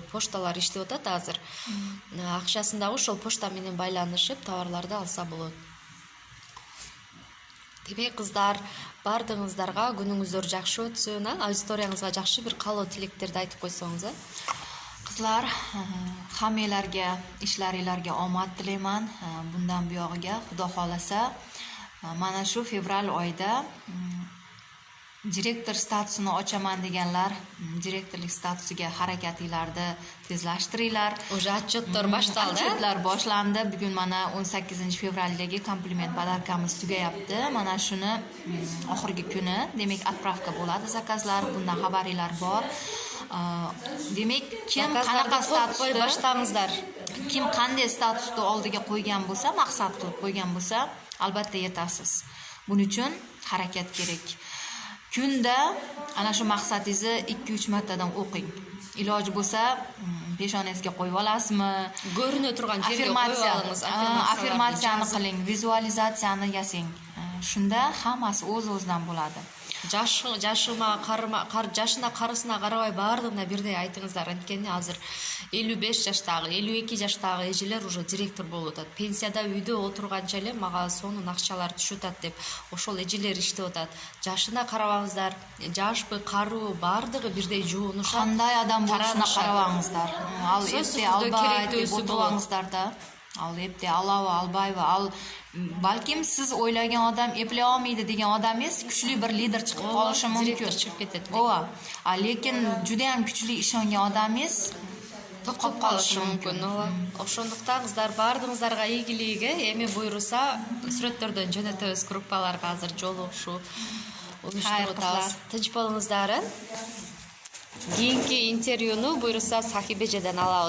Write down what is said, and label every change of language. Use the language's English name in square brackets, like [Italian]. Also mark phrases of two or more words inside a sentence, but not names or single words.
[Kyrgyz] Пошталар иштеп атат азыр. Акчасын дагы ошол почта менен байланышып товарларды алса болот. Демек кыздар, бардыгыңыздарга күнүңүздөр жакшы өтсүн, аудиторияңызга жакшы бир каалоо тилектерди айтып койсоңуз. [Uzbek] Кызлар, хаммелерге, ишлариңlarga omad tilayman. Bundan buyog'iga Xudo xolasa, mana shu fevral oyida direktor statusini ochaman deganlar, direktorlik statusiga harakatinglarni tezlashtiringlar. [Kyrgyz] Уже отчеттор башталды. [Uzbek] Отчетлар boshlandi. Bugun mana 18 fevraldagi kompliment podarkamiz tugayapti. Mana shuni oxirgi kuni, demak отправка bo'ladi zakazlar. Bundan xabaringlar bor. Demak, kim qanaqa statusda [Kyrgyz] баштаңыздар. [Uzbek] Kim qanday statusni oldiga qo'ygan bo'lsa, maqsad qilib qo'ygan bo'lsa, albatta yetasiz. Buning uchun harakat kerak. Kunda ana shu maqsadingizni 2-3 martadan o'qing. Iloji bo'lsa, peshonangizga qo'yib olasizmi? Ko'rinib turgan yerga qo'yib olasiz. Affirmatsiyani qiling, vizualizatsiyani yasang. Shunda hammasi o'z-o'zidan bo'ladi. [Kyrgyz] Жашына карысына карабай баардыгына бирдей айтыңыздар. Анткени азыр 55 жаштагы, 52 жаштагы эжелер уже директор болуп атат. Пенсияда үйдө отурганча эле мага сонун акчалар түшүп атат деп ошол эжелер иштеп атат. Жашына карабаңыздар, жашпы, каруу баардыгы бирдей жуунушат. Кандай адам болушуна карабаңыздар. Ал эпте албай деп отурбаңыздар да. Ал эпте алабы, албайбы, ал [Uzbek] balkim siz o'ylagan odam eplay olmaydi degan odamingiz kuchli bir lider chiqib qolishi mumkin. Direktor chiqib ketadi. Ova. Lekin juda ham kuchli ishongan odamingiz [Kyrgyz] тоқып калышы мүмкүн. Ошондуктан кыздар, баардыгыңыздарга ийгилиги, эми буйруса сүрөттөрдөн жөнөтөбүз группаларга азыр жолугушуу уюштуруп атабыз. Тынч болуңуздар. Кийинки интервьюну буйруса Сахибежеден алабыз.